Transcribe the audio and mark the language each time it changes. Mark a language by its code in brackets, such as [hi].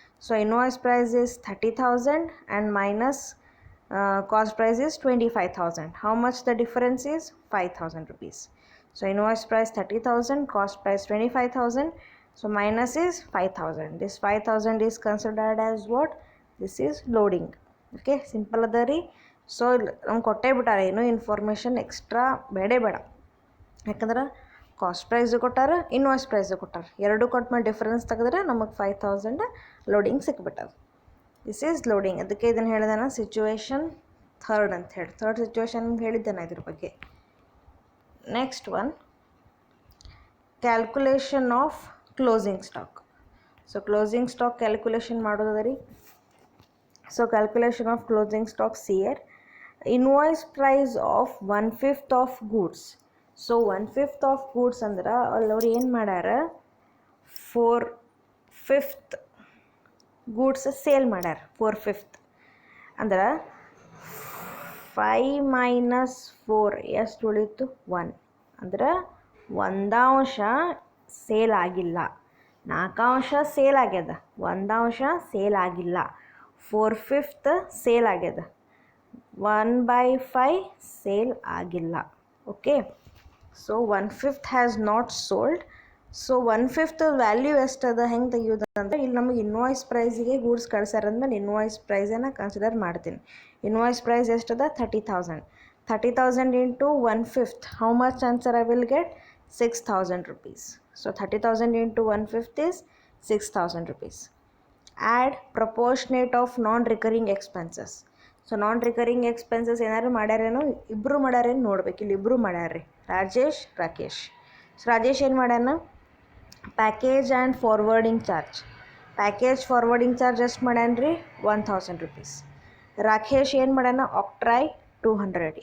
[en] So invoice price is 30,000 and minus cost price is 25,000. How much the difference is? 5,000 rupees. So invoice price 30,000, cost price 25,000. So minus is 5,000. This 5,000 is considered as what? This is loading. [kn] Okay, simple ಅದ ರೀ. So ನಮ್ಗೆ ಕೊಟ್ಟೇ ಬಿಟ್ಟಾರೆ, ಏನೋ information extra ಬೇಡ. ಯಾಕಂದ್ರೆ cost price ಕೊಟ್ಟಾರೆ, invoice price ಕೊಟ್ಟಾರೆ. ಎರಡು ಕೊಟ್ಟ ಮೇಲೆ ಡಿಫ್ರೆನ್ಸ್ ತೆಗೆದ್ರೆ ನಮಗೆ 5,000 ಲೋಡಿಂಗ್ ಸಿಕ್ಬಿಟ್ಟದು. [en] This is loading. [kn] ಅದಕ್ಕೆ ಇದನ್ನು ಹೇಳಿದೆ ನಾನು ಸಿಚುವೇಶನ್ ಥರ್ಡ್ ಅಂತ ಹೇಳಿ. ಥರ್ಡ್ ಸಿಚುವೇಶನ್ ಹೇಳಿದ್ದೆ ನಾನು ಇದ್ರ ಬಗ್ಗೆ. [en] Next one, calculation of closing stock. [kn] So closing stock calculation ಮಾಡೋದದ ರೀ. [en] So calculation of closing stocks here. Invoice price of 1/5 of goods. So 1/5 of goods [kn] ಅಂದ್ರೆ ಅವ್ರು ಏನು ಮಾಡ್ಯಾರ 4/5 ಗೂಡ್ಸ್ ಸೇಲ್ ಮಾಡ್ಯಾರ. 4/5 ಅಂದ್ರೆ 5 ಮೈನಸ್ 4 ಎಷ್ಟು ಉಳಿತು? 1. ಅಂದ್ರೆ 1 ಅಂಶ ಸೇಲ್ ಆಗಿಲ್ಲ. 4 ಅಂಶ ಸೇಲ್ ಆಗ್ಯದ, 1 ಅಂಶ ಸೇಲ್ ಆಗಿಲ್ಲ. 4/5 ಸೇಲ್ ಆಗ್ಯದ, 1/5 ಸೇಲ್ ಆಗಿಲ್ಲ. [en] Okay, so 1/5 has not sold. [kn] So 1/5 value ಎಷ್ಟದ ಹೆಂಗೆ ತೆಗಿಯೋದು ಅಂದರೆ, ಇಲ್ಲಿ ನಮಗೆ ಇನ್ವಾಯ್ಸ್ ಪ್ರೈಸಿಗೆ ಗೂಡ್ಸ್ ಕಳ್ಸ್ಯಾರಂದ್ಮೇಲೆ ಇನ್ವಾಯ್ಸ್ ಪ್ರೈಸನ್ನು ಕನ್ಸಿಡರ್ ಮಾಡ್ತೀನಿ. Invoice price ಎಷ್ಟದ? 30,000. 30,000 into 1/5. [en] How much answer I will get? 6,000 rupees. So 30,000 into 1/5 is 6,000 rupees. Add proportionate of non-recurring expenses. [kn] So non recurring expenses ಏನಾದ್ರು ಮಾಡ್ಯಾರೇನೋ, ಇಬ್ಬರು ಮಾಡ್ಯಾರೇನು ನೋಡ್ಬೇಕು. ಇಲ್ಲಿ ಇಬ್ಬರು ಮಾಡ್ಯಾರ್ರಿ, ರಾಜೇಶ್ ರಾಕೇಶ್. ಸೊ ರಾಜೇಶ್ ಏನು ಮಾಡ್ಯಾನ? Package and forwarding charge. Package forwarding charge ಎಷ್ಟು ಮಾಡ್ಯಾನ್ರಿ? 1,000 rupees. Rakesh ಏನು ಮಾಡ್ಯಾನ? ಆಕ್ಟ್ರಾಯ್ 200.